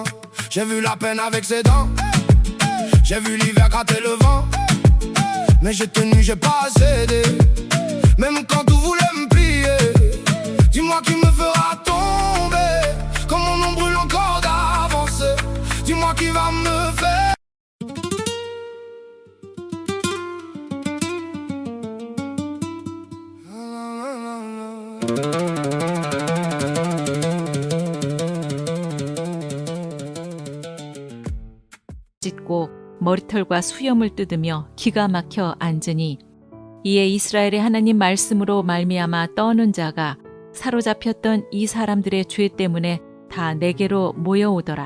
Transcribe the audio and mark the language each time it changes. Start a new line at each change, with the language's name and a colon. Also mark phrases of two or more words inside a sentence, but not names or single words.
French: J'ai vu la peine avec ses dents. J'ai vu l'hiver gratter le vent. Mais j'ai tenu, j'ai pas cédé. Même quand tout voulait me plier. Dis-moi qui me fera tomber, comme mon nom brûle encore d'avancer. Dis-moi qui va me faire.
Korean: 찢고 머리털과 수염을 뜯으며 기가 막혀 앉으니 이에 이스라엘의 하나님 말씀으로 말미암아 떠는 자가 사로잡혔던 이 사람들의 죄 때문에 다 내게로 모여오더라.